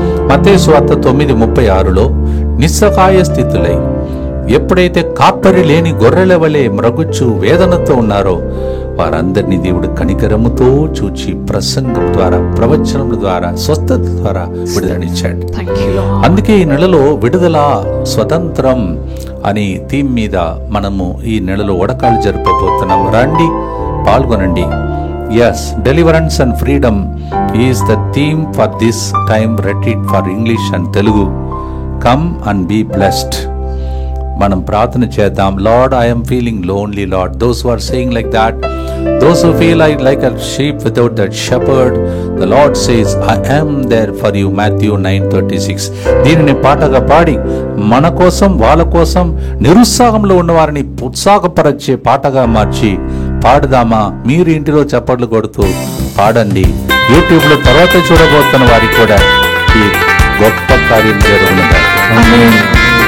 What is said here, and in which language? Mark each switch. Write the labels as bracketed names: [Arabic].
[Telugu] మత్తయి సువార్త 9:36లో నిస్సహాయ స్థితులై ఎప్పుడైతే కాపరి లేని గొర్రెల వలె మ్రగుచ్చు వేదనతో ఉన్నారో వారందరినీ దేవుడు కనికరముతో చూచి ప్రసంగం ద్వారా, ప్రవచనం ద్వారా, స్వస్థత ద్వారా విడుదలనిచ్చాడు. అందుకే ఈ నెలలో విడుదల స్వతంత్రం అని థీమ్ మీద మనము ఈ నెలలో వడకాలు జరుపబోతున్నాం. రండి, పాల్గొనండి. [English] Yes, deliverance and freedom is the theme for this time retreat for English and Telugu. Come and be blessed. [Telugu] మనం ప్రార్థన చేద్దాం. [English] Lord, I am feeling lonely, Lord. Those who are saying like that, those who feel like a sheep without that shepherd, the Lord says, I am there for you. Matthew 9:36. [Telugu] దీనిని పాటగా పాడి మన కోసం, వాళ్ళ కోసం, నిరుత్సాహంలో ఉన్న వారిని ఉత్సాహపరిచే పాటగా మార్చి పాడదామా? మీరు ఇంటిలో చప్పట్లు కొడుతూ పాడండి. యూట్యూబ్లో తర్వాత చూడబోతున్న వారికి కూడా ఈ గొప్ప కార్యం జరుగుతుంది.